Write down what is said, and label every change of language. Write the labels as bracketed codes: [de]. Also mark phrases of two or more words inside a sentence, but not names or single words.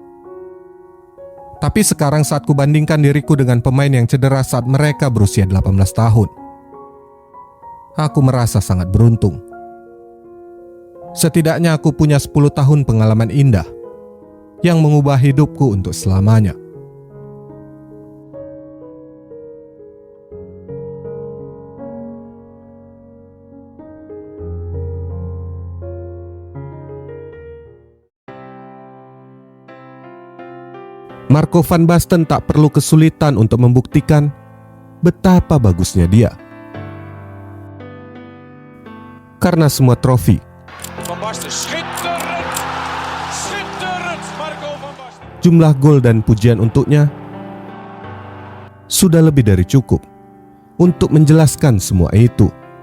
[id] Tapi sekarang saat kubandingkan diriku dengan pemain yang cedera saat mereka berusia 18 tahun, aku merasa sangat beruntung. Setidaknya aku punya 10 tahun pengalaman indah yang mengubah hidupku untuk selamanya. Marco van Basten tak perlu kesulitan untuk membuktikan betapa bagusnya dia. Karena semua trofi, [nl] Van Basten, schitterend! Schitterend, Marco van Basten. [id] Jumlah gol dan pujian untuknya sudah lebih dari cukup untuk menjelaskan semua itu.